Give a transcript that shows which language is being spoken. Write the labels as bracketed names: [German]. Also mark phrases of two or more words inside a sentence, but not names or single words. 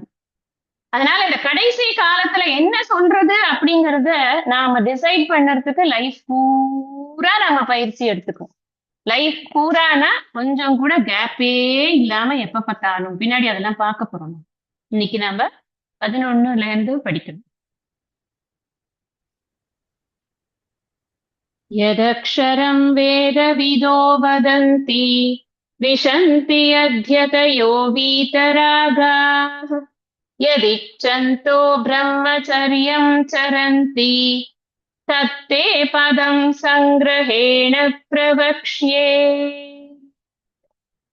[Tamil] அதனால இந்த கடைசி காலத்துல என்ன சொல்றது அப்படிங்கறத நாம டிசைட் பண்ணறதுக்கு லைஃப் பூரா நாம பயிற்சி எடுத்துக்கோம். லைஃப் பூரானா கொஞ்சம் கூட கேப்பே இல்லாம எப்ப பார்த்தாலும் பின்னாடி அதெல்லாம் பார்க்க போறோம். இன்னைக்கு நாம 11ல இருந்து படிக்கணும். [Sanskrit] यदक्षरं वेदविदो वदन्ति विशन्ति अध्यतयो वीतरागाः यदिच्छन्तो ब्रह्मचर्यं चरन्ति तत्ते पदं सङ्ग्रहेण प्रवक्ष्ये.